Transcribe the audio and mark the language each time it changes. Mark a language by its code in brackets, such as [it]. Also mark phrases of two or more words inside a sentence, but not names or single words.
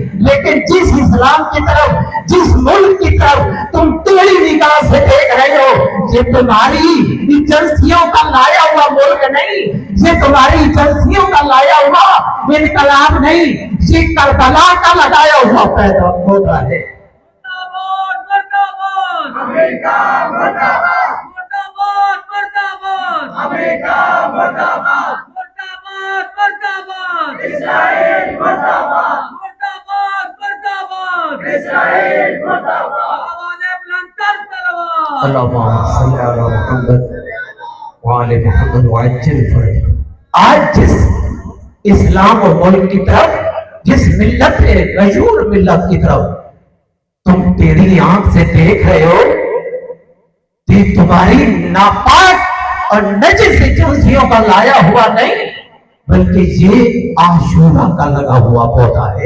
[ur] لیکن جس اسلام کی طرف، جس ملک کی طرف تم ٹیڑھی نگاہ سے دیکھ رہے ہو، یہ تمہاری ایجنسیوں کا لایا ہوا ملک نہیں، یہ تمہاری ایجنسیوں کا لایا ہوا انقلاب نہیں، یہ کربلا کا لگایا ہوا پیدا ہوتا ہے. امریکہ مرداباد، مرداباد مرداباد، امریکہ مرداباد، مرداباد مرداباد، اسرائیل مرداباد، مرداباد مرداباد، اسرائیل مرداباد. آوازیں بلند کر تلوار. [ar] اللہم صلی علی محمد وآل محمد وعجل فرجهم. [ur] آج جس اسلام و ملک کی طرف، جس ملت غیور ملت کی طرف تم تیری آنکھ سے دیکھ رہے ہو، یہ تمہاری ناپاک اور نجس ایجنسیوں کا لایا ہوا نہیں، بلکہ یہ عاشورہ کا لگا ہوا پودا ہے.